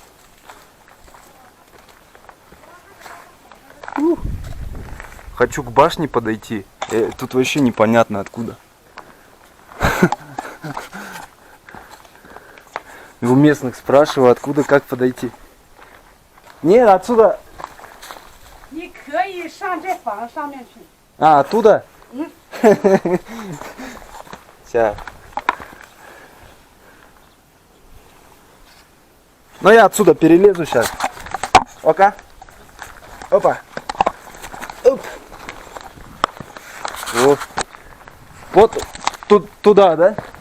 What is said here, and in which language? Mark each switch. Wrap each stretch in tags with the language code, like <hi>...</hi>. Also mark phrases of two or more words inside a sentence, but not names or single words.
<ru>Хочу к башне подойти. Тут вообще непонятно откуда. У местных спрашиваю, откуда, как подойти. Нет, отсюда.</ru> <zh>你可以上这房上面去。</zh> <ru>А, оттуда? Сейчас. Ну я отсюда перелезу сейчас. Ока. Опа. Оп. Вот тут туда, да?</ru>